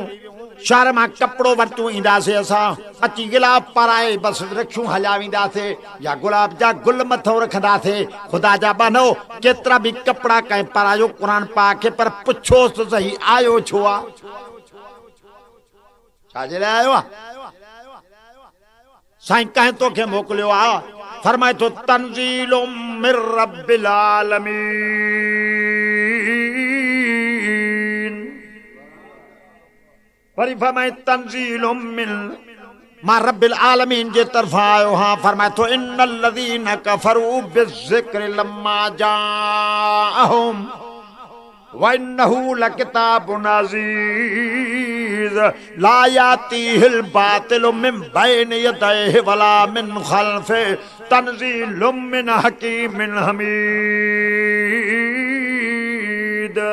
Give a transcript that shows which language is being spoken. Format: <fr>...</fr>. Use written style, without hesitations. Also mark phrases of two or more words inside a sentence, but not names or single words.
<sd>शहर मां कपिड़ो वरितियूं ईंदासीं असां अची गुलाब पाराए बसि रखियूं हलिया वेंदासीं या गुलाब जा गुल मथां रखंदासीं। ख़ुदा जा बनो केतिरा बि कपिड़ा कंहिं पारायो क़ुर पाक खे पर पुछोसि त सही आयो छो आहे? छाजे लाइ आयो आहे? साईं कंहिं तोखे मोकिलियो आहे? फरमाए थो</sd> <ar>تنزيل من رب العالمين.</ar> <sd>वरी फरमाए</sd> <ar>تنزيل من</ar> <sd>मां</sd> <ar>رب العالمين</ar> <sd>जे तरफ़ां आयो हाँ। फरमाए थो</sd> <ar>إن الذين كفروا بالذكر لما جاءهم وإنه لكتاب عزيز لا يأتيه الباطل من بين يديه ولا من خلفه تنزيل من حكيم حميد.</ar>